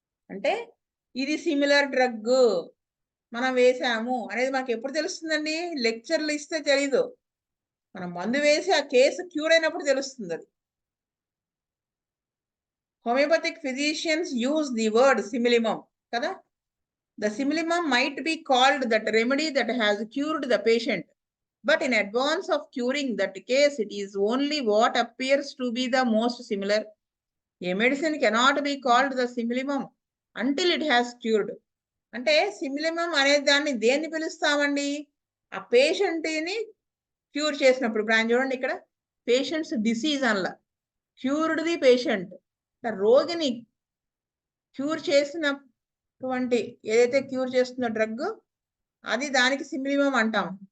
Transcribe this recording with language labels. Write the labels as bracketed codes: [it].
[te] అంటే ఇది similar drug. మనం వేసాము అనేది మనకెప్పుడు తెలుస్తుందండి? లెక్చర్‌లు ఇస్తే తెలీదు. మనం మందు వేసి ఆ కేస్ క్యూర్ అయినప్పుడు తెలుస్తుందది. [en] homeopathic physicians use the word simillimum [te] కదా! [en] The simillimum might be called that remedy that has cured the patient. But in advance of curing that case, it is only what appears to be the most similar. A medicine cannot be called the simillimum until it has cured. [te] అంటే simillimum అనే దాన్ని దేన్ని పిలుస్తామండి? ఆ పేషెంట్‌ని cure చేసినప్పుడు. ఇప్పుడు ఆయన చూడండి ఇక్కడ patients disease అనలా. [en] Cured the patient. [te] రోగిని క్యూర్ చేసినటువంటి ఏదైతే క్యూర్ చేస్తుందో డ్రగ్ అది దానికి సిమిలిమం అంటాం.